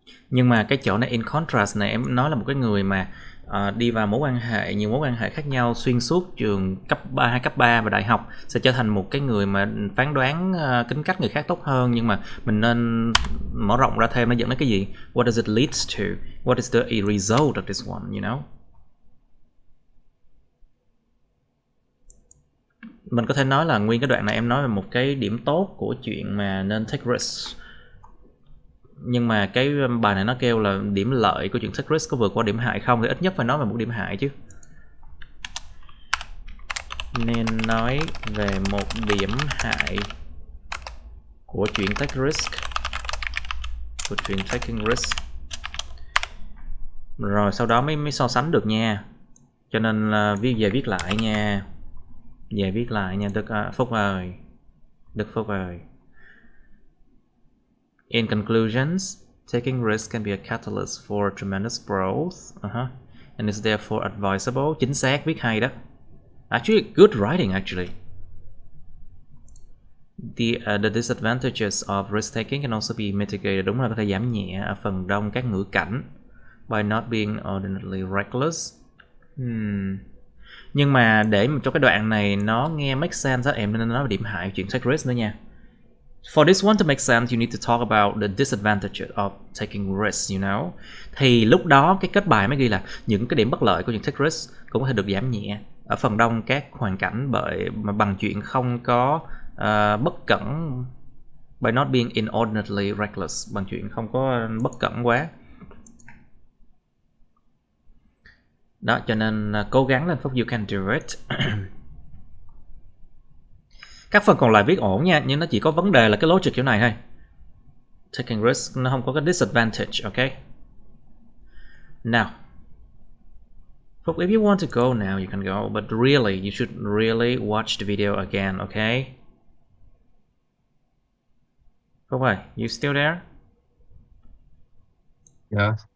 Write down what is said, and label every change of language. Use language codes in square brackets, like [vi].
[vi] Nhưng mà cái chỗ này [en] in contrast [vi] này em nói là một cái người mà đi vào mối quan hệ, nhiều mối quan hệ khác nhau xuyên suốt trường cấp 3, cấp 3 và đại học sẽ trở thành một cái người mà phán đoán tính cách người khác tốt hơn. Nhưng mà mình nên mở rộng ra thêm, nó dẫn đến cái gì? [en] What does it leads to? What is the result of this one, you know? [vi] Mình có thể nói là nguyên cái đoạn này em nói về một cái điểm tốt của chuyện mà nên take risk. Nhưng mà cái bài này nó kêu là điểm lợi của chuyện take risk có vượt qua điểm hại không, thì ít nhất phải nói về một điểm hại chứ. Nên nói về một điểm hại của chuyện take risk, của chuyện taking risk. Rồi sau đó mới so sánh được nha. Cho nên là viết lại nha. Về viết lại nha Phúc ơi. Đức Phúc ơi. [en] In conclusions, taking risk can be a catalyst for tremendous growth, and is therefore advisable. [vi] Chính xác, viết hay đó. [en] Actually, good writing actually. The disadvantages of risk taking can also be mitigated. [vi] Đúng là có thể giảm nhẹ ở phần đông các ngữ cảnh [en] by not being ordinarily reckless. [vi] Nhưng mà để cho cái đoạn này nó nghe make sense em nên nói về điểm hại chuyện take risk nữa nha. [en] For this one to make sense, you need to talk about the disadvantages of taking risks, you know. [vi] Thì lúc đó cái kết bài mới ghi là những cái điểm bất lợi của những take risk cũng có thể được giảm nhẹ ở phần đông các hoàn cảnh bằng chuyện không có bất cẩn, [en] by not being inordinately reckless, [vi] bằng chuyện không có bất cẩn quá. Đó, cho nên cố gắng lên Phúc, [en] you can do it. [vi] Các phần còn lại viết ổn nha, nhưng nó chỉ có vấn đề là cái logic kiểu này thôi. Taking risk nó không có cái disadvantage, ok? [en] Now, Phúc, if you want to go now, you can go, but really, you should really watch the video again, okay? [vi] Phúc ơi, [en] you still there? Yeah.